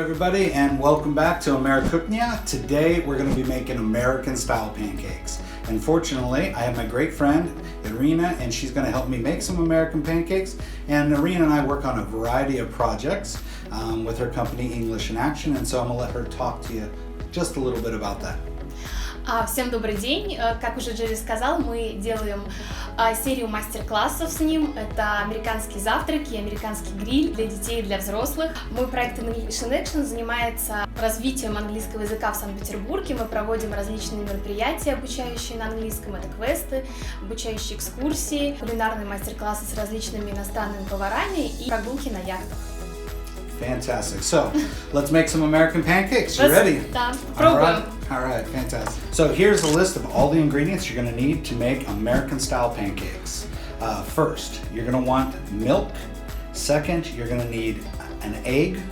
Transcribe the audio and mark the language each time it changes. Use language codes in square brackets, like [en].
[en] And welcome back to АМЕРИКУХНЯ. Today we're going to be making American style pancakes. And fortunately, I have my great friend Irina, and she's going to help me make some American pancakes. And Irina and I work on a variety of projects with her company English in Action, and so I'm going to let her talk to you just a little bit about that. [ru] Всем добрый день. Как уже Джерри сказал, мы делаем серию мастер-классов с ним. Это американские завтраки, американский гриль для детей и для взрослых. Мой проект English in Action занимается развитием английского языка в Санкт-Петербурге. Мы проводим различные мероприятия, обучающие на английском. Это квесты, обучающие экскурсии, кулинарные мастер-классы с различными иностранными поварами и прогулки на яхтах. [en] Fantastic. So, let's make some American pancakes. You ready? [ru] Да, пробуем. [en] All right, fantastic. So here's a list of all the ingredients you're going to need to make American style pancakes. First, you're going to want milk. Second, you're going to need an egg.